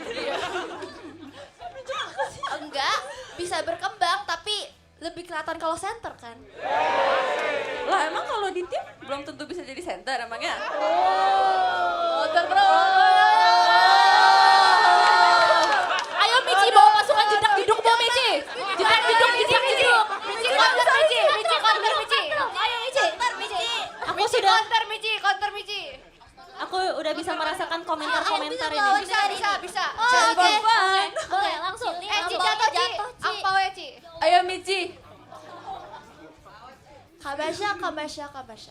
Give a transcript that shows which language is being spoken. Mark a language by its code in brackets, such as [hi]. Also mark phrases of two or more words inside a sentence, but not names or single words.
[id] Enggak, bisa berkembang tapi lebih kelihatan kalau center kan. Lah emang kalau di tim belum tentu bisa jadi center emangnya? Ayo Mici bawa pasukan jedak jeduk bawa Mici. Jedak jeduk jedak jeduk. Mici counter Mici. Mici counter Mici. Ayo Mici. Mici. Aku sudah, Counter Mici. aku udah bisa merasakan komentar-komentar ini. Bisa. Oh, oke. Boleh langsung. Ci jatuh Ci. Angpau ya Ci. Ayo Mici. Kamasya.